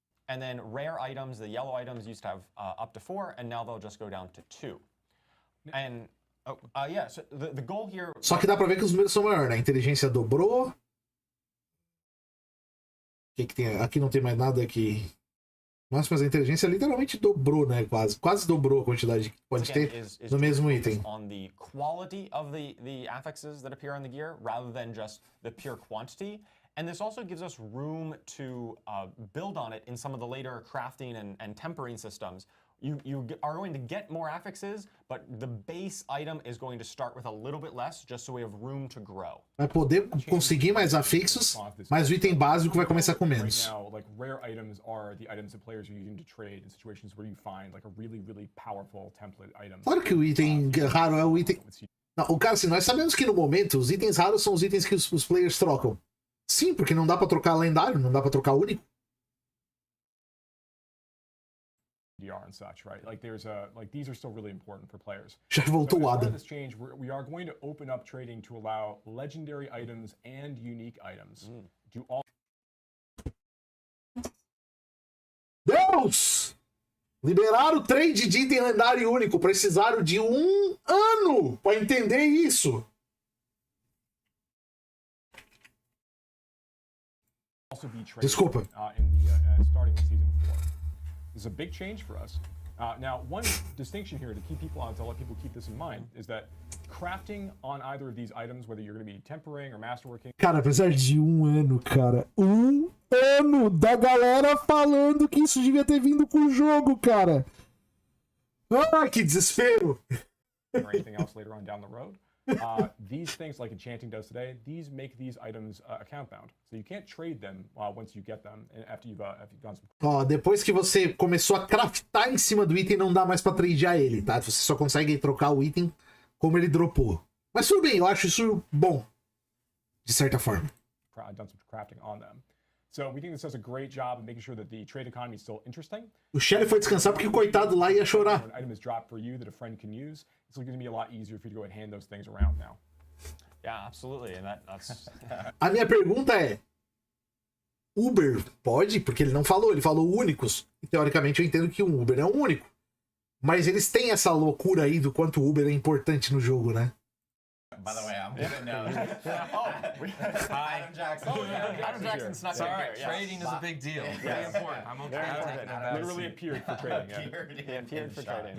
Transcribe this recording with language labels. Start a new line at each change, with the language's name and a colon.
English: And then rare items, the yellow items used to have up to 4, and now they'll just go down to 2. And yeah, so the goal here...
Portuguese: Só que dá pra ver que os números são maiores, né? A inteligência dobrou. O que tem? Aqui não tem mais nada aqui. Nossa, mas a inteligência literalmente dobrou, né? Quase dobrou a quantidade que pode ter no mesmo item.
English: On the quality of the affixes that appear on the gear rather than just the pure quantity. And this also gives us room to build on it in some of the later crafting and tempering systems. You are going to get more affixes, but the base item is going to start with a little bit less, just so we have room to grow.
Portuguese: Vai poder conseguir mais afixos, mas o item básico vai começar com menos.
English: Right now, like rare items are the items that players are using to trade in situations where you find like a really powerful template item.
Portuguese: Claro que o item raro é o item... Não, o cara, assim, nós sabemos que no momento os itens raros são os itens que os players trocam. Sim, porque não dá pra trocar lendário, não dá pra trocar único.
English: And such, right? Like there's like these are still really important for players.
Portuguese: Já voltou o Adam.
English: This change, we are going to open up trading to allow legendary items and unique items to all.
Portuguese: Deus! Liberaram o trade de item lendário único. Precisaram de 1 ano pra entender isso.
English: Also be traded,
Portuguese: Desculpa.
English: In the starting in season 4. This is a big change for us. Now, one distinction here to keep people on, to let people keep this in mind, is that crafting on either of these items, whether you're going to be tempering or masterworking.
Portuguese: Cara, apesar de 1 ano, cara. 1 ano da galera falando que isso devia ter vindo com o jogo, cara. Ah, que desespero.
English: Or anything else later on down the road. These things, like enchanting does today, these make these items account bound. So you can't trade them once you get them after you've done some.
Portuguese: Ó, depois que você começou a craftar em cima do item, não dá mais pra tradear ele, tá? Você só consegue trocar o item como ele dropou. Mas tudo bem, eu acho isso bom. De certa forma.
English: Done some crafting on them. So we think this does a great job of making sure that the trade economy is still interesting.
Portuguese: O Shelly foi descansar porque o coitado lá ia chorar.
English: When an item is dropped for you that a friend can use, it's going to be a lot easier for you to go ahead and hand those things around now. Yeah, absolutely, and that's.
Portuguese: A minha pergunta é: Uber pode? Porque ele não falou, ele falou únicos. E, teoricamente eu entendo que um Uber é um único. Mas eles têm essa loucura aí do quanto o Uber é importante no jogo, né?
English: By the way, I'm gonna know. Adam Jackson. Adam Jackson snuck in here. Yes. Trading is a big deal. Very important. I'm okay with taking that. Literally appeared for trading. He appeared for trading.